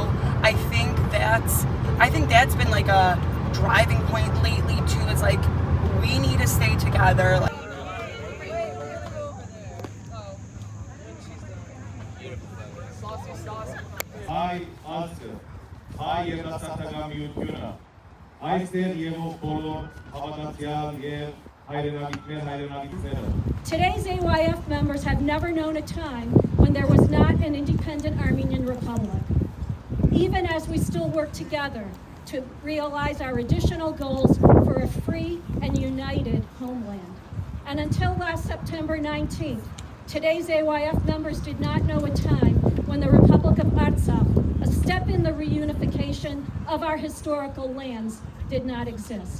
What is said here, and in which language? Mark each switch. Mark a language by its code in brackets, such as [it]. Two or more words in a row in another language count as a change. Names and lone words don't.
[en] I think that's been a driving point lately too. It's we need to stay together. Hi, Oscar. Hi, Yetasatagamiutuna. [hy] Այստեղ եղող բոլոր հավատացյալ եւ հայրենիքներ [en] Today's AYF members have never known a time when there was not an independent Armenian republic. even as we still work together to realize our additional goals for a free and united homeland. And until last September 19th, today's AYF members did not know a time when the Republic of Artsakh, a step in the reunification of our historical lands, did not exist.